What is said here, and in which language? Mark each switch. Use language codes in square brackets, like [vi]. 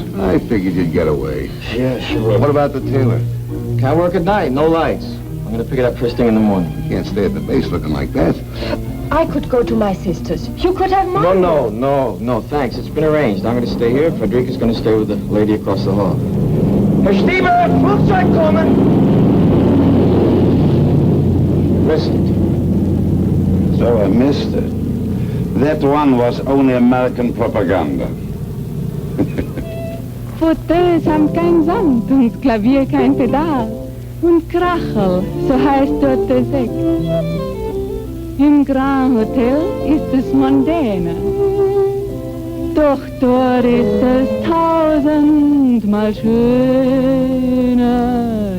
[en] I figured you'd get away. Yeah, sure. What about the tailor? Can't work at night, no lights. I'm gonna pick it up first thing in the morning. You can't stay at the base looking like that. I could go to my sister's. You could have mine. No, thanks. It's been arranged. I'm gonna stay here. Frederica's gonna stay with the lady across the hall. [de] Herr Stieber, Flugzeug kommen! [en] Missed it. So I missed it. That one was only American propaganda. [de] Fauteuils haben kein Sand und Klavier kein Pedal. Und Krachel, so heißt dort der Sekt. Im Grand Hotel ist es mondäner. Doch dort ist es tausendmal schöner.